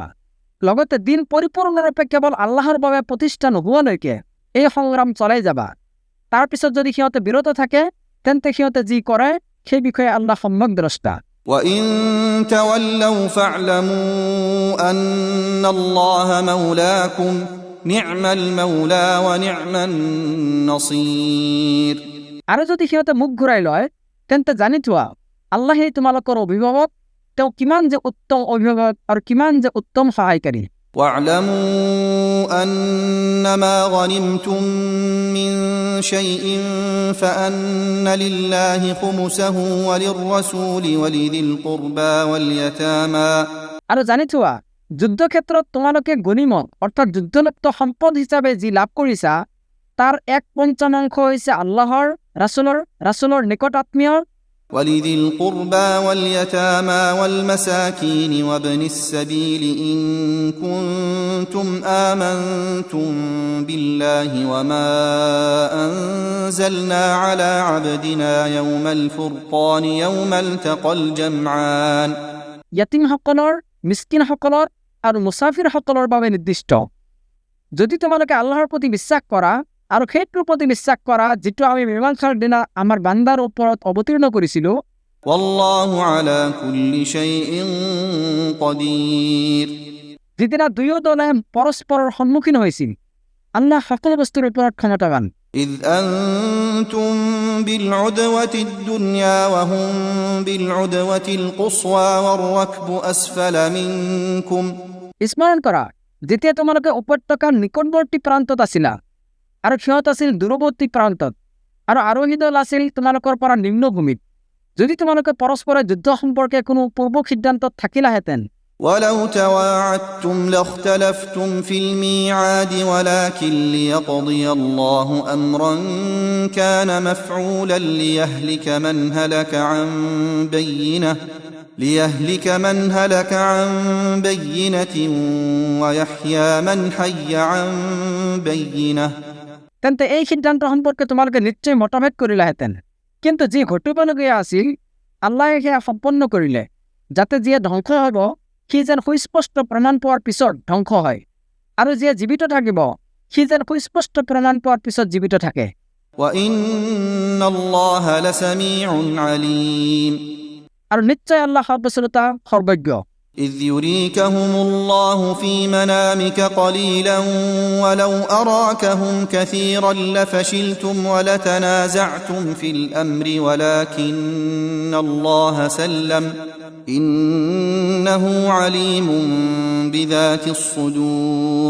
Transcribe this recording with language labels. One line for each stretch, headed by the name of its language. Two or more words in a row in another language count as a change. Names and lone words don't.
Assamese: লগতে দিন পৰিপূৰ্ণৰূপে কেৱল আল্লাহৰ বাবে প্ৰতিষ্ঠা নোহোৱালৈকে এই সংগ্ৰাম চলাই যাবা। তাৰ পিছত যদি সিহঁতে বিৰত থাকে তেন্তে সিহঁতে যি কৰে সেই বিষয়ে আল্লাহ সম্যক দ্ৰষ্টা।
Arabic: وإن تولوا فاعلموا أن الله مولاكم نعم المولى ونعم النصير
Assamese: আৰু যদি সিহঁতে মুখ ঘূৰাই লয় তেন্তে জানি থোৱা আল্লাহেই তোমালোকৰ অভিভাৱক, তেওঁ কিমান যে উত্তম অভিভাৱক আৰু কিমান যে উত্তম সহায়কাৰী।
Arabic: واعلموا أنما غنمتم من شيء فأن لله خمسه وللرسول ولذي القربى واليتامى
Assamese: আৰু জানি থোৱা যুদ্ধক্ষেত্ৰত তোমালোকে গনিমত অৰ্থাৎ যুদ্ধলিপ্ত সম্পদ হিচাপে যি লাভ কৰিছা তাৰ 1/5 হৈছে আল্লাহৰ ৰাছুলৰ নিকট আত্মীয়
Arabic: ولذي القربى واليتامى والمساكين وابن السبيل إن كنتم آمنتم بالله وما أنزلنا على عبدنا يوم الفرقان يوم التقى الجمعان
Assamese: ইয়াতিমসকলৰ, মিস্কিনসকলৰ আৰু মুছাফিৰসকলৰ বাবে নিৰ্দিষ্ট। যদি তোমালোকে আল্লাহৰ প্ৰতি বিশ্বাস কৰা আৰু সেইটোৰ প্ৰতি বিশ্বাস কৰা যিটো আমি মীমাংসাৰ দিনা আমাৰ বান্দাৰ ওপৰত অৱতীৰ্ণ কৰিছিলোঁ।
Arabic: والله على كل شيء قدير
Assamese: যিদিনা দুয়ো দলে পৰস্পৰৰ সন্মুখীন হৈছিল আল্লাহ সকলো বস্তুৰ ওপৰত ক্ষমতাৱান।
Arabic: إذ أنتم بالعدوة الدنيا وهم بالعدوة القصوى والركب أسفل منكم
Assamese: স্মৰণ কৰা যেতিয়া তোমালোকে উপত্যকাৰ নিকটৱৰ্তী প্ৰান্তত আছিলা আৰু সিহঁত আছিল দূৰৱৰ্তী প্ৰান্তত আৰু আৰোহী দল আছিল তোমালোকৰ পৰা নিম্নভূমিত যদি তোমালোকে পৰস্পৰে যুদ্ধ সম্পৰ্কে কোনো পূৰ্ব সিদ্ধান্তত থাকিলাহেঁতেন
Arabic: ولو تواعدتم لاختلفتم في الميعاد ولكن ليقضي الله أمرا كان مفعولا ليهلك من هلك عن بينة ويحيى من حي عن بينة
Assamese: তেন্তে এই সিদ্ধান্ত সম্পৰ্কে তোমালোকে নিশ্চয় মতভেদ কৰিলাহেঁতেন কিন্তু যি ঘটিবলগীয়া আছিল আল্লাহে সেয়া সম্পন্ন কৰিলে যাতে যিয়ে ধ্বংস হ'ব সি যেন সুস্পষ্ট প্ৰমাণ পোৱাৰ পিছত ধ্বংস হয় আৰু যিয়ে জীৱিত থাকিব সি যেন সুস্পষ্ট প্ৰমাণ পোৱাৰ পিছত জীৱিত থাকে
Arabic: وَإِنَّ اللَّهَ لَسَمِيعٌ عَلِيمٌ
Assamese: আৰু নিশ্চয় আল্লাহ সৰ্বশ্ৰোতা সৰ্বজ্ঞ
Arabic: إِذْ يُرِيكَهُمُ اللَّهُ فِي مَنَامِكَ قَلِيلًا وَلَوْ أَرَاكَهُمْ كَثِيرًا لَفَشِلْتُمْ وَلَتَنَازَعْتُمْ فِي الْأَمْرِ وَلَكِنَّ اللَّهَ سَلَّمَ إِنَّهُ عَلِيمٌ بِذَاتِ الصُّدُورِ